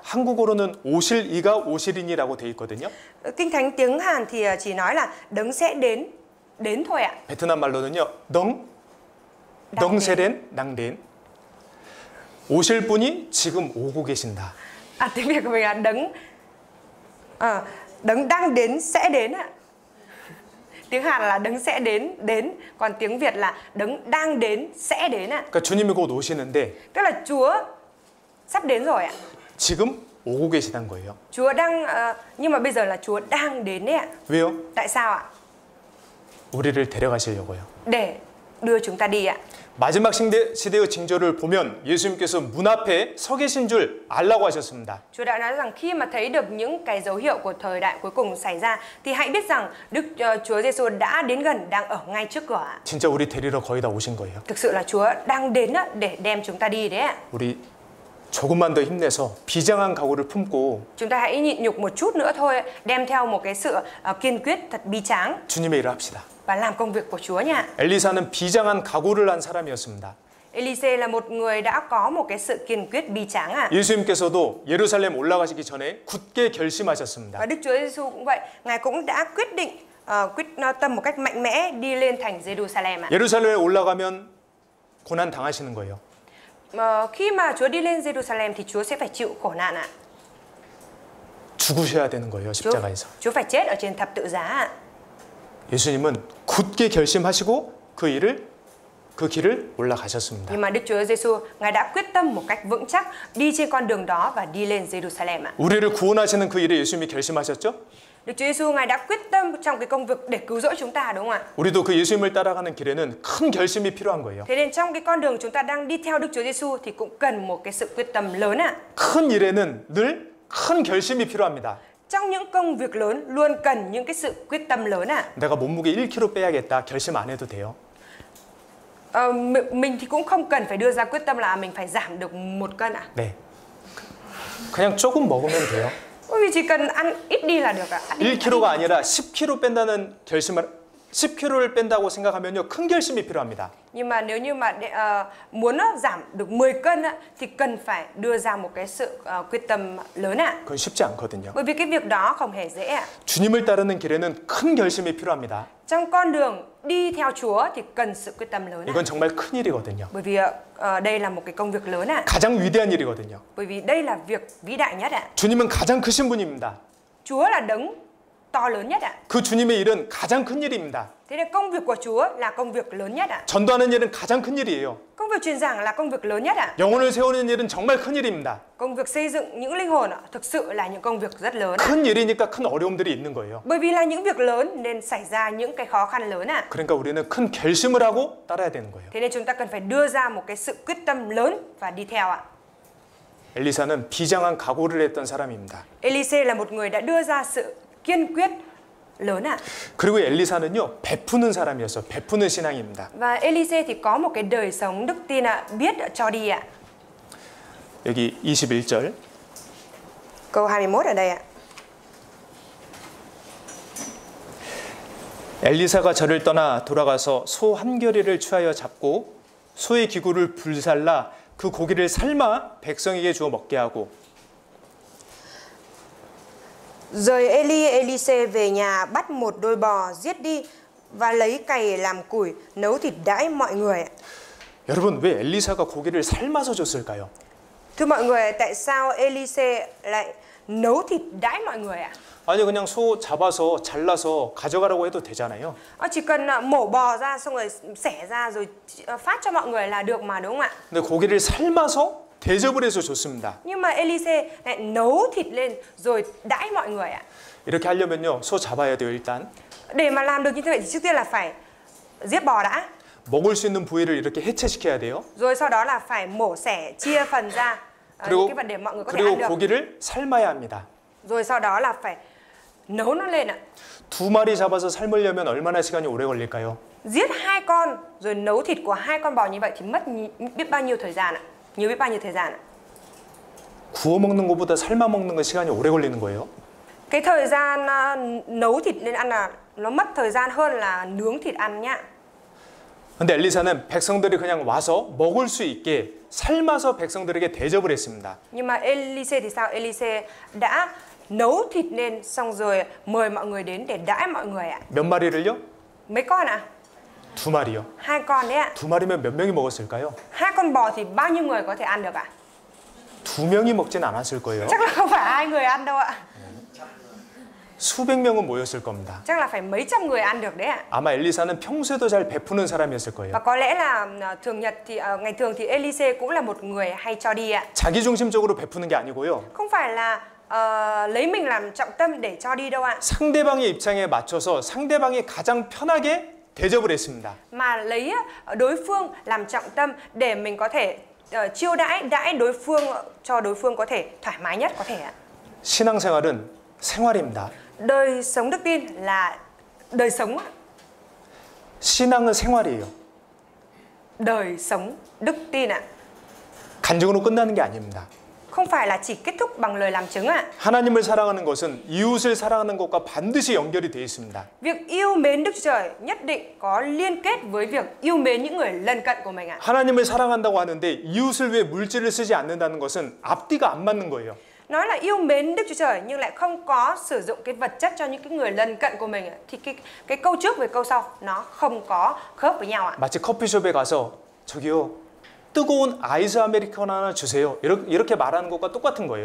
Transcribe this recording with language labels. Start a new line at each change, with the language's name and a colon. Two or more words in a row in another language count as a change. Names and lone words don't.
Korean: 한국어로는 오실 이가 오시리니라고 돼 있거든요.
Vietnamese: Kinh Thánh tiếng Hàn thì chỉ nói là đấng sẽ đến thôi ạ.
Korean: 베트남 말로는요.
Vietnamese: đấng sẽ đến đang đến.
Korean: 오실 분이 지금 오고 계신다.
Vietnamese: Tiếng Việt của mình là đấng đang đến sẽ đến ạ. Tiếng Hàn là đấng sẽ đến, còn tiếng Việt là đấng đang đến sẽ đến ạ.
Korean: 그러니까 주님이 곧 오시는데
Vietnamese: Tức là Chúa sắp đến rồi ạ.
Korean: 지금 오고 계시다는 거예요.
Vietnamese: Chúa đang nhưng mà bây giờ là Chúa đang đến đấy ạ.
Korean: 왜요?
Vietnamese: Tại sao ạ?
Korean: 우리를 데려가시려고요.
Vietnamese: Để đưa chúng ta đi ạ.
Korean: 마지막 시대의 징조를 보면 예수님께서 문 앞에 서 계신 줄 알라고 하셨습니다.
Vietnamese: Chúa đã nói rằng khi mà thấy được những cái dấu hiệu của thời đại cuối cùng xảy ra thì hãy biết rằng Chúa Giêsu đã đến gần, đang ở ngay trước cửa ạ.
Korean: 진짜 우리 데리러 거의 다 오신 거예요.
Vietnamese: Thực sự là Chúa đang đến để đem chúng ta đi đấy ạ.
Korean: 우리 조금만 더 힘내서 비장한 각오를 품고
Vietnamese: Chúng ta hãy nhịn nhục một chút nữa thôi, đem theo một cái sự kiên quyết thật bi tráng
Korean: 주님의 일을 합시다.
Vietnamese: và làm công việc của Chúa nha.
Korean: 엘리사는 비장한 각오를 한 사람이었습니다.
Vietnamese: Elise là một người đã có một cái sự kiên quyết bi tráng à.
Korean: 예수님께서도 예루살렘 올라가시기 전에 굳게 결심하셨습니다.
Vietnamese: Và Đức Chúa Giêsu cũng vậy, Ngài cũng đã quyết định quyết tâm một cách mạnh mẽ đi lên thành Jerusalem ạ.
Korean: 예루살렘에 올라가면 고난 당하시는 거예요.
Vietnamese: Khi mà Chúa đi lên Jerusalem thì Chúa sẽ phải chịu khổ nạn ạ.
Korean: 죽으셔야 되는 거예요. 십자가에서.
Vietnamese: Chúa phải chết ở trên thập tự giá ạ.
Korean: 예수님은 굳게 결심하시고 그 길을 올라가셨습니다.
Vietnamese: Nhưng mà Đức Chúa Giêsu, Ngài đã quyết tâm một cách vững chắc đi trên con đường đó và đi lên Jerusalem ạ.
Korean: 우리를 구원하시는 그 일에 예수님이 결심하셨죠?
Vietnamese: Đức Chúa Giêsu, Ngài đã quyết tâm trong cái công việc để cứu rỗi chúng ta, đúng không ạ?
Korean: 우리도 그 예수님을 따라가는 길에는 큰 결심이 필요한 거예요.
Vietnamese: Thế nên trong cái con đường chúng ta đang đi theo Đức Chúa Giêsu thì cũng cần một cái sự quyết tâm lớn ạ.
Korean: 큰 일에는 늘 큰 결심이 필요합니다.
Vietnamese: Trong những công việc lớn luôn cần những cái sự quyết tâm lớn ạ.
Korean: 내가 몸무게 1kg 빼야겠다. 결심 안 해도 돼요.
Vietnamese: Mình thì cũng không cần phải đưa ra quyết tâm là mình phải giảm được 1 cân ạ.
Korean: 네. 그냥 조금 먹으면 돼요.
Vietnamese: Bởi vì chỉ cần ăn ít đi là được ạ.
Korean: 1kg가 아니라 10kg 뺀다는 결심을 10kg를 뺀다고 생각하면요. 큰 결심이 필요합니다.
Vietnamese: Nhưng mà nếu như mà muốn giảm được 10 cân á, thì cần phải đưa ra một cái sự quyết tâm lớn ạ.
Korean: 그건 쉽지 않거든요.
Vietnamese: Bởi vì cái việc đó không hề dễ ạ.
Korean: 주님을 따르는 길에는 큰 결심이 필요합니다.
Vietnamese: Trong con đường đi theo Chúa thì cần sự quyết tâm lớn ạ.
Korean: 이건 정말 큰 일이거든요.
Vietnamese: Bởi vì đây là một cái công việc lớn ạ.
Korean: 가장 위대한 일이거든요.
Vietnamese: Bởi vì đây là việc vĩ đại nhất ạ.
Korean: 주님은 가장 크신 분입니다.
Vietnamese: Chúa là đấng to lớn nhất ạ.
Korean: 그 주님의 일은 가장 큰 일입니다.
Vietnamese: Thế nên công việc của Chúa là công việc lớn nhất ạ.
Korean: 전도하는 일은 가장 큰 일이에요.
Vietnamese: Công việc truyền giảng là công việc lớn nhất ạ.
Korean: 영혼을 세우는 일은 정말 큰 일입니다.
Vietnamese: Công việc xây dựng những linh hồn thực sự là những công việc rất lớn ạ.
Korean: 큰 일이니까 큰 어려움들이 있는 거예요.
Vietnamese: Bởi vì là những việc lớn nên xảy ra những cái khó khăn lớn ạ.
Korean: 그러니까 우리는 큰 결심을 하고 따라야 되는 거예요.
Vietnamese: Thế nên chúng ta cần phải đưa ra một cái sự quyết tâm lớn và đi theo ạ.
Korean: 엘리사는 비장한 각오를 했던 사람입니다.
Vietnamese: Elise là một người đã đưa ra sự kiên quyết lớn ạ.
Korean: 그리고 엘리사는요, 베푸는 사람이었어요. 베푸는 신앙입니다.
Vietnamese: Và Elise thì có một cái đời sống đức tin ạ, biết cho đi ạ.
Korean: 여기 21절.
Vietnamese: Câu 21 ở đây ạ.
Korean: 엘리사가 저를 떠나 돌아가서 소 한 겨리를 취하여 잡고 소의 기구를 불살라 그 고기를 삶아 백성에게 주어 먹게 하고
Vietnamese: Rồi Elise về nhà bắt một đôi bò giết đi và lấy cày làm củi nấu thịt đãi mọi người.
Korean: 여러분 왜 엘리사가 고기를 삶아서 줬을까요?
Vietnamese: Thưa mọi người, tại sao Elise lại nấu thịt đãi mọi người ạ?
Korean: 아니 그냥 소 잡아서 잘라서 가져가라고 해도 되잖아요.
Vietnamese: Chỉ cần mổ bò ra xong rồi xẻ ra rồi phát cho mọi người là được mà, đúng không ạ?
Korean: 근데 고기를 삶아서 대접을 해서 줬습니다.
Vietnamese: Nhưng mà Elise lại nấu thịt lên rồi đãi mọi người ạ.
Korean: 이렇게 하려면요 소 잡아야 돼요 일단.
Vietnamese: Để mà làm được như thế thì trước tiên là phải giết bò đã.
Korean: 먹을 수 있는 부위를 이렇게 해체시켜야 돼요.
Vietnamese: Rồi sau đó là phải mổ xẻ chia phần ra những cái vật để mọi người có thể ăn
Korean: 그리고
Vietnamese: được.
Korean: 고기를 삶아야 합니다.
Vietnamese: Rồi sau đó là phải nấu nó lên ạ.
Korean: 2마리 잡아서 삶으려면 얼마나 시간이 오래 걸릴까요?
Vietnamese: Giết 2 con rồi nấu thịt của 2 con bò như vậy thì mất biết bao nhiêu thời gian ạ? Nhiều biết bao nhiêu thời gian ạ?
Korean: 구워 먹는 것보다 삶아 먹는 거 시간이 오래 걸리는 거예요.
Vietnamese: Cái thời gian nấu thịt lên ăn là nó mất thời gian hơn là nướng thịt ăn nhá.
Korean: 근데 엘리사는 백성들이 그냥 와서 먹을 수 있게 삶아서 백성들에게 대접을 했습니다.
Vietnamese: Nhưng mà Elise thì sao? Elise đã nấu thịt lên xong rồi mời mọi người đến để đãi mọi người ạ.
Korean: 몇 마리를요?
Vietnamese: Mấy con ạ?
Korean: 2마리요.
Vietnamese: 2 con đấy ạ.
Korean: 2마리면 몇 명이 먹었을까요?
Vietnamese: 2 con bò thì bao nhiêu người có thể ăn được ạ?
Korean: 2명이 먹진 않았을 거예요.
Vietnamese: Chắc là không phải 2 người ăn đâu ạ.
Korean: 수백 명은 모였을 겁니다.
Vietnamese: Chắc là phải mấy trăm người ăn được đấy ạ.
Korean: 아마 엘리사는 평소에도 잘 베푸는 사람이었을
Vietnamese: Và
Korean: 거예요.
Vietnamese: có lẽ là ngày thường thì Elise cũng là một người hay cho đi ạ.
Korean: 자기중심적으로 베푸는 게 아니고요.
Vietnamese: Không phải là lấy mình làm trọng tâm để cho đi đâu ạ.
Korean: 상대방의 입장에 맞춰서 상대방이 가장 편하게 대접을 했습니다.
Vietnamese: Mà lấy đối phương làm trọng tâm để mình có thể chiêu đãi đối phương cho đối phương có thể thoải mái nhất có thể ạ.
Korean: 신앙생활은 생활입니다.
Vietnamese: Đời sống đức tin là đời sống ạ.
Korean: 신앙은 생활이에요.
Vietnamese: Đời sống đức tin ạ.
Korean: 간증으로 끝나는 게 아닙니다.
Vietnamese: không phải là chỉ kết thúc bằng lời làm chứng ạ.
Korean: 하나님을 사랑하는 것은 이웃을 사랑하는 것과 반드시 연결이 되어 있습니다.
Vietnamese: Việc yêu mến Đức Chúa Trời nhất định có liên kết với việc yêu mến những người lân cận của mình ạ.
Korean: 하나님을 사랑한다고 하는데 이웃을 위해 물질을 쓰지 않는다는 것은 앞뒤가 안 맞는 거예요.
Vietnamese: Nói là yêu mến Đức Chúa Trời nhưng lại không có sử dụng cái vật chất cho những cái người lân cận của mình thì cái câu trước với câu sau nó không có khớp với nhau ạ.
Korean: 마치 커피숍에 가서 저기요 뜨거운 아이스 아메리카노 하나 주세요. 이렇게 말하는 것과 똑같은 거예요.